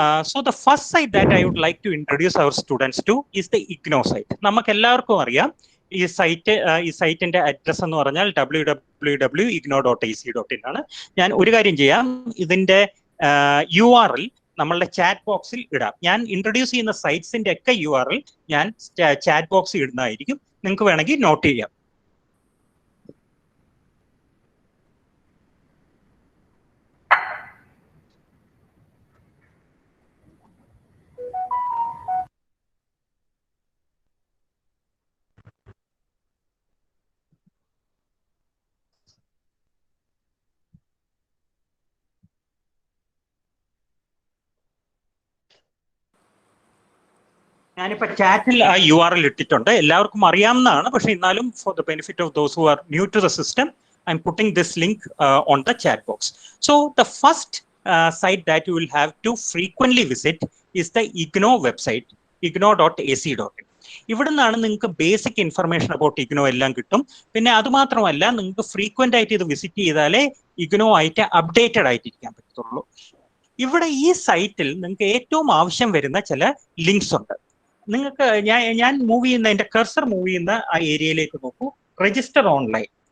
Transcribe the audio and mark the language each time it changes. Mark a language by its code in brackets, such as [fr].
[en] So the first site that I would like to introduce our students to is the IGNO site. [ml] നമുക്ക് എല്ലാവർക്കും അറിയാം ഈ സൈറ്റിന്റെ address എന്ന് പറഞ്ഞാൽ www.igno.ac.in ആണ്. ഞാൻ ഒരു കാര്യം ചെയ്യാം, ഇതിന്റെ URL നമ്മളുടെ ചാറ്റ് ബോക്സിൽ ഇടാം. ഞാൻ ഇൻട്രൊഡ്യൂസ് ചെയ്യുന്ന സൈറ്റ്സിന്റെ ഒക്കെ URL ഞാൻ ചാറ്റ് ബോക്സിൽ ഇടുന്നതായിരിക്കും, നിങ്ങൾക്ക് വേണമെങ്കിൽ നോട്ട് ചെയ്യാം. ഞാനിപ്പോ ചാറ്റിൽ ആ URL ഇട്ടിട്ടുണ്ട്, എല്ലാവർക്കും അറിയാവുന്നതാണ്. പക്ഷെ എന്നാലും [en] For the benefit of those who are new to the system, I am putting this link on the chat box. So the first site that you will have to frequently visit is the IGNO website, igno.ac.in. [ml] ഇവിടെ നിന്നാണ് നിങ്ങൾക്ക് basic information about IGNOU എല്ലാം കിട്ടും. പിന്നെ അതുമാത്രമല്ല, നിങ്ങൾക്ക് frequent ആയിട്ട് ഇത് വിസിറ്റ് ചെയ്താലേ ഇഗ്നോ ആയിട്ട് അപ്ഡേറ്റഡ് ആയിട്ടിരിക്കാൻ പറ്റത്തുള്ളൂ. ഇവിടെ ഈ സൈറ്റിൽ നിങ്ങൾക്ക് ഏറ്റവും ആവശ്യം വരുന്ന ചില ലിങ്ക്സ് ഉണ്ട്. നിങ്ങൾക്ക് ഞാൻ മൂവ് ചെയ്യുന്ന എന്റെ കർസർ മൂവ് ചെയ്യുന്ന ആ ഏരിയയിലേക്ക് നോക്കൂ, രജിസ്റ്റർ ഓൺലൈൻ.